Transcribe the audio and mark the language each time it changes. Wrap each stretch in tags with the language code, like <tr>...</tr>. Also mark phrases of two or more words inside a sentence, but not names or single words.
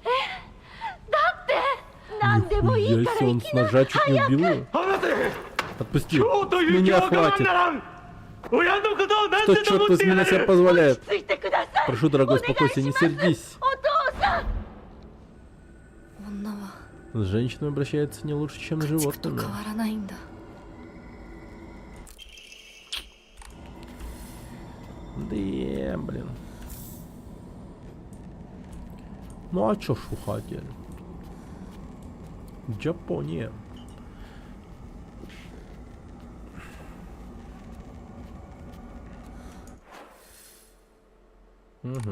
<ru>Нихуя себе, он с ножа чуть не убил ее. Отпусти. Меня хватит. Что, черт возьми, себе позволяет? Прошу, дорогой, успокойся, не сердись.</ru> <ja>女は</ja> <ru>С женщинами обращаются не лучше, чем с</ru> <ja>つくと</ja> <ru>животными.</ru> <ja>変わらないんだ。</ja> <ru>Да, блин. Ну а чё ж вы хотели? Япония. Угу.</ru>